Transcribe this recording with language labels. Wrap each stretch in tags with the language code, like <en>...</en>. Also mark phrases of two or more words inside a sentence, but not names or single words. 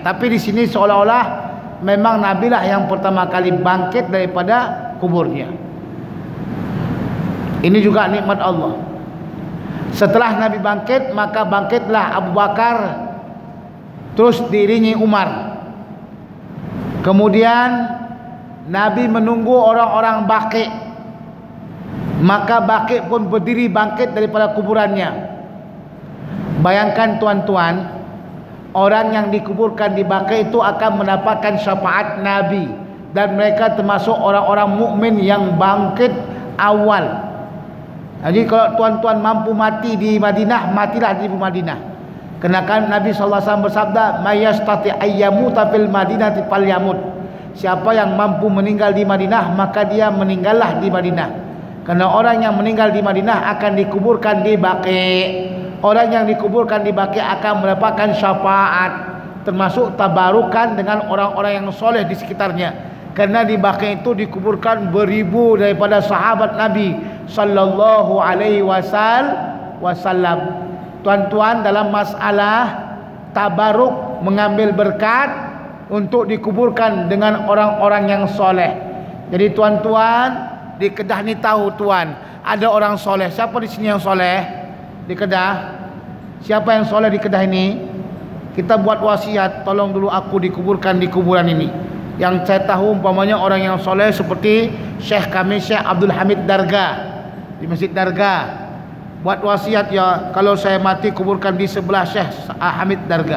<ms>Tapi di sini seolah-olah memang nabilah yang pertama kali bangkit daripada kuburnya. Ini juga nikmat Allah. Setelah Nabi bangkit, maka bangkitlah Abu Bakar, terus diiringi Umar. Kemudian Nabi menunggu orang-orang Baqi'. Maka Baqi' pun berdiri bangkit daripada kuburannya. Bayangkan tuan-tuan, orang yang dikuburkan di Baqi' itu akan mendapatkan syafaat Nabi, dan mereka termasuk orang-orang mukmin yang bangkit awal. Jadi kalau tuan-tuan mampu mati di Madinah, matilah di Madinah. Kerana Nabi SAW bersabda,</ms> <ar>"من استطاع أن يموت في المدينة فليمت."</ar> <ms>Siapa yang mampu meninggal di Madinah, maka dia meninggallah di Madinah. Karena orang yang meninggal di Madinah akan dikuburkan di Baqi'. Orang yang dikuburkan di Baqi' akan mendapatkan syafaat, termasuk tabarukan dengan orang-orang yang soleh di sekitarnya. Karena di Baqi' itu dikuburkan beribu daripada sahabat Nabi</ms> <ar>صلى الله عليه وسلم.</ar> <ms>Tuan-tuan, dalam masalah tabaruk, mengambil berkat untuk dikuburkan dengan orang-orang yang soleh. Jadi tuan-tuan, di Kedah ni tahu tuan, ada orang soleh. Siapa di sini yang soleh di Kedah? Siapa yang soleh di Kedah ini? Kita buat wasiat, tolong dulu aku dikuburkan di kuburan ini. Yang saya tahu umpamanya orang yang soleh seperti Syekh kami, Syekh Abdul Hamid Darga di Masjid Darga. Buat wasiat, ya kalau saya mati kuburkan di sebelah Syekh Hamid Darga.</ms>